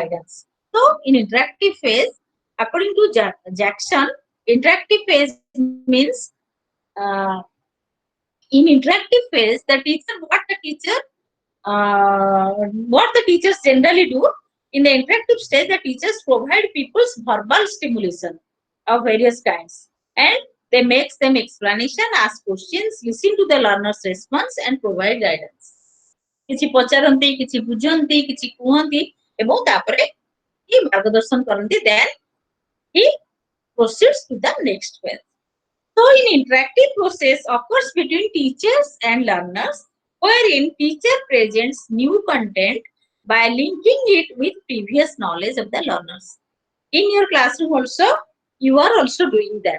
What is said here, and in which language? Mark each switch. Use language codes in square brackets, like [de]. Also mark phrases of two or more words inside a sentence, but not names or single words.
[en] So in interactive phase, according to Jackson, interactive phase means uh, in interactive phase, what the teachers generally do in the interactive stage, the teachers provide people's verbal stimulation of various kinds, and they make them explanation, ask questions, listen to the learner's response, and provide guidance. [or] କିଛି ପଚାରନ୍ତି, କିଛି ବୁଝନ୍ତି, କିଛି କୁହନ୍ତି ଏବଂ ତାପରେ he ମାର୍ଗଦର୍ଶନ କରନ୍ତି, [en] then he proceeds to the next phase. So, in interactive process occurs between teachers and learners, wherein teacher presents new content by linking it with previous knowledge of the learners. In your classroom also, you are also doing that.